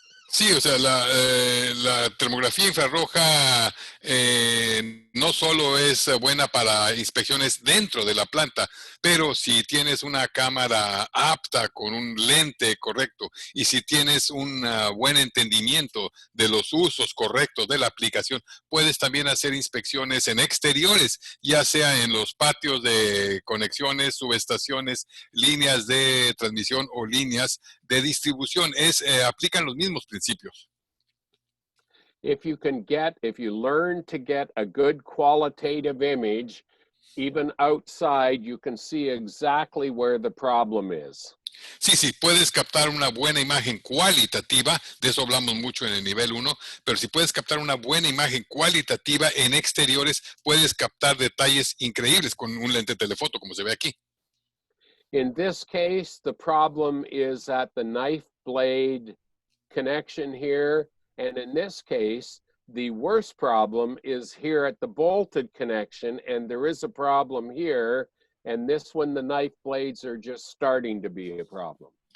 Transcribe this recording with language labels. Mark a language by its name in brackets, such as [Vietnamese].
[Spanish] Sí, o sea, la termografía infrarroja no solo es buena para inspecciones dentro de la planta, pero si tienes una cámara apta con un lente correcto y si tienes un buen entendimiento de los usos correctos de la aplicación, puedes también hacer inspecciones en exteriores, ya sea en los patios de conexiones, subestaciones, líneas de transmisión o líneas de distribución. Aplican los mismos principios. [English] If you learn to get a good qualitative image, even outside, you can see exactly where the problem is. [Spanish] Sí, puedes captar una buena imagen cualitativa, de eso hablamos mucho en el nivel 1, pero si puedes captar una buena imagen cualitativa en exteriores, puedes captar detalles increíbles con un lente telefoto, como se ve aquí. [English] In this case, the problem is at the knife blade connection here. And in this case, the worst problem is here at the bolted connection. And there is a problem here. And this one, the knife blades are just starting to be a problem.